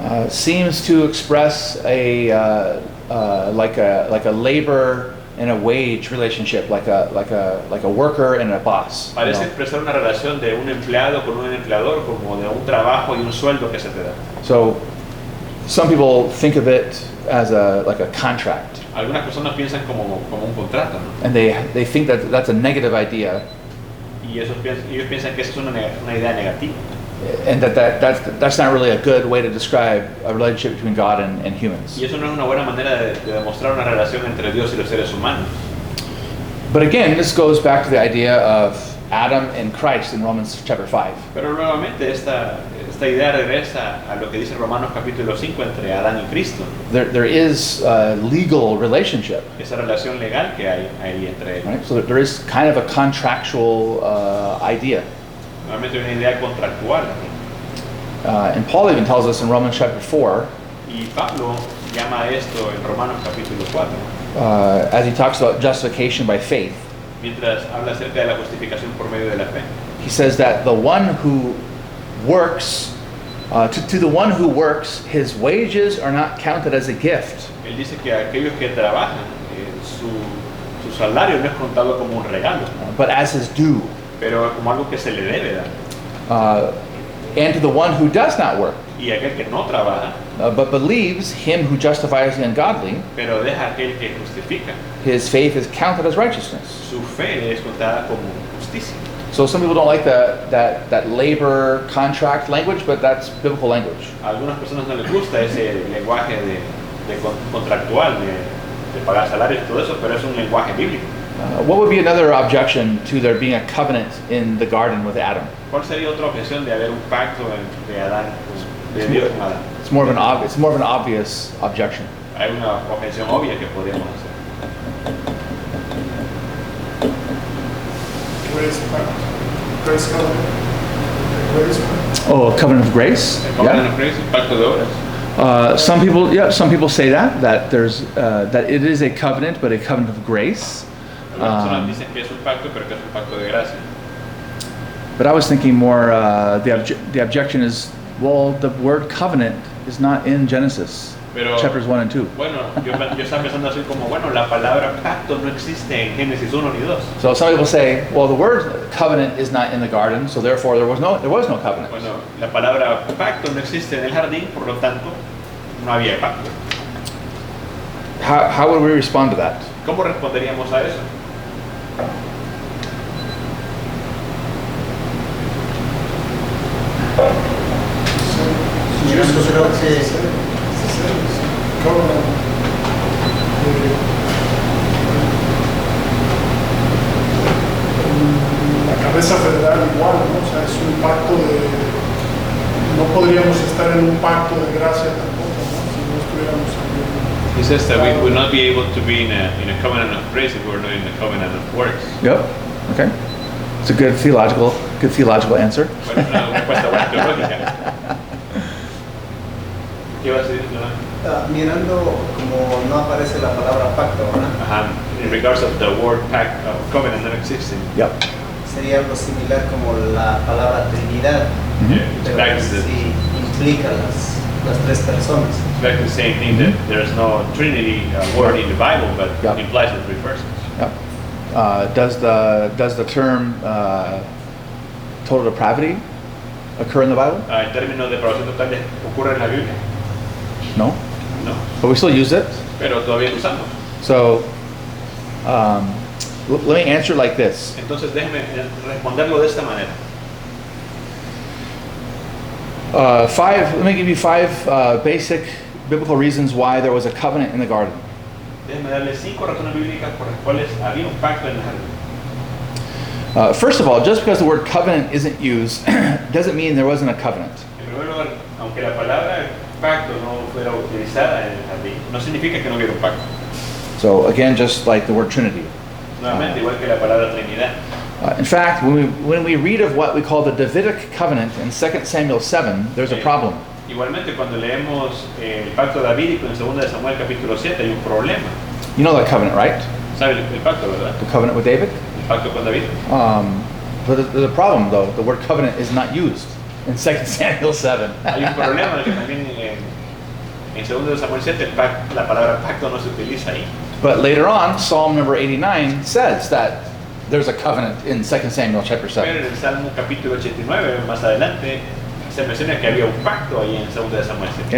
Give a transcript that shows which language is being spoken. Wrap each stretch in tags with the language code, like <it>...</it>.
<en>seems to express a like a labor and a wage relationship, like a worker and a boss.</en> <es>Parece expresar una relación de un empleado con un empleador, como de un trabajo y un sueldo que se te da.</es> <en>So some people think of it as like a contract.</en> <es>Algunas personas piensan como un contrato, ¿no?</es> <en>And they think that that's a negative idea,</en> <es>Y ellos piensan que esa es una idea negativa.</es> <en>and that's not really a good way to describe a relationship between God and humans.</en> <es>Y eso no es una buena manera de demostrar una relación entre Dios y los seres humanos.</es> <en>But again, this goes back to the idea of Adam and Christ in Romans chapter 5.</en> <es>Pero nuevamente esta idea regresa a lo que dice Romanos capítulo 5 entre Adán y Cristo.</es> <en>There is a legal relationship,</en> <es>Esa relación legal que hay ahí entre ellos.</es> <en>right? So there is kind of a contractual idea.</en> <es>Nuevamente una idea contractual.</es> <en>And Paul even tells us in Romans chapter 4,</en> <es>Y Pablo llama a esto en Romanos capítulo 4,</es> <en>as he talks about justification by faith.</en> <es>mientras habla acerca de la justificación por medio de la fe.</es> <en>He says that the one who works, to the one who works, his wages are not counted as a gift,</en> <es>Él dice que aquellos que trabajan, su salario no es contado como un regalo,</es> <en>but as his due.</en> <es>pero como algo que se le debe dar.</es> <en>And to the one who does not work,</en> <es>Y aquel que no trabaja,</es> <en>but believes him who justifies the ungodly,</en> <es>pero deja a aquel que justifica,</es> <en>his faith is counted as righteousness.</en> <es>su fe es contada como justicia.</es> <en>So some people don't like that labor contract language, but that's biblical language.</en> <es>A algunas personas no les gusta ese lenguaje contractual, de pagar salarios y todo eso, pero es un lenguaje bíblico.</es> <en>What would be another objection to there being a covenant in the garden with Adam?</en> <es>¿Cuál sería otra objeción de haber un pacto de Adán, de Dios con Adán?</es> <en>It's more of an obvious objection.</en> <es>Hay una objeción obvia que podríamos hacer.</es> <en>Grace covenant. Grace. Oh, a covenant of grace.</en> <es>¿El covenant</es> <en>Yeah. of grace,</en> <es>el pacto de obras?</es> <en>Some people say that there's that it is a covenant, but a covenant of grace.</en> <es>Algunas personas dicen que es un pacto, pero que es un pacto de gracia.</es> <en>But I was thinking more. The objection is, well, the word covenant is not in Genesis</en> <es>Pero,</es> <en>chapters 1 and 2.</en> <es>bueno, yo estaba pensando así como, bueno, la palabra pacto no existe en Génesis 1 ni 2.</es> <en>So some people say, well, the word covenant is not in the garden, so therefore there was no covenant.</en> <es>Bueno, la palabra pacto no existe en el jardín, por lo tanto, no había pacto.</es> <en>How would we respond to that?</en> <es>¿Cómo responderíamos a eso? Yo creo que</es> <en>Covenant.</en> <es>La cabeza federal igual, ¿no? O sea, es un pacto de... No podríamos estar en un pacto de gracia tampoco, ¿no? Si no estuviéramos en...</es> <en>He says that we would not be able to be in a covenant of grace if we were not in a covenant of works. Yep. Okay. It's a good theological answer.</en> <es>Bueno, una respuesta buena teológica. ¿Qué vas a decir, Jonathan? mirando como no aparece la palabra pacto, ¿verdad?</es> <en>In regards of the word pact of covenant not existing, Yep.</en> <es>Sería algo similar como la palabra Trinidad,</es> <en>it's</en> <es>pero</es> <en>back</en> <es>que</es> <en>to the,</en> <es>sí implica las tres personas.</es> <en>it's back to the same thing that there's no Trinity word in the Bible, but Yeah. it implies the three persons. Yep. Does the term total depravity occur in the Bible?</en> <es>En términos de depravación total, ¿ocurre en la Biblia? No. No,</es> <en>But we still use it.</en> <es>pero todavía lo usamos.</es> <en>So let me answer it like this.</en> <es>Entonces déjeme responderlo de esta manera.</es> <en>Let me give you five basic biblical reasons why there was a covenant in the garden.</en> <es>Déjeme darle 5 razones bíblicas por las cuales había un pacto en el jardín.</es> <en>First of all, just because the word covenant isn't used doesn't mean there wasn't a covenant.</en> <es>En primer lugar, aunque la palabra pacto no fuera utilizada en el jardín, no significa que no hubiera un pacto.</es> <en>So again, just like the word Trinity.</en> <es>Nuevamente, igual que la palabra Trinidad.</es> <en>In fact, when we read of what we call the Davidic covenant in 2 Samuel 7, there's a problem.</en> <es>Igualmente, cuando leemos el pacto davídico en 2 de Samuel capítulo 7, hay un problema.</es> <en>You know that covenant, right?</en> <es>¿Sabe el pacto, verdad?</es> <en>The covenant with David.</en> <es>El pacto con David.</es> <en>But there's a problem, though. The word covenant is not used in 2 Samuel 7.</en> <es>Hay un problema que también En 2 Samuel 7 la palabra pacto no se utiliza ahí.</es> <en>But later on, Psalm number 89 says that there's a covenant in 2 Samuel chapter</en> <es>Pero</es> <en>7.</en> <es>en el Salmo capítulo 89, más adelante, se menciona que había un pacto ahí en 2 Samuel 7.</es>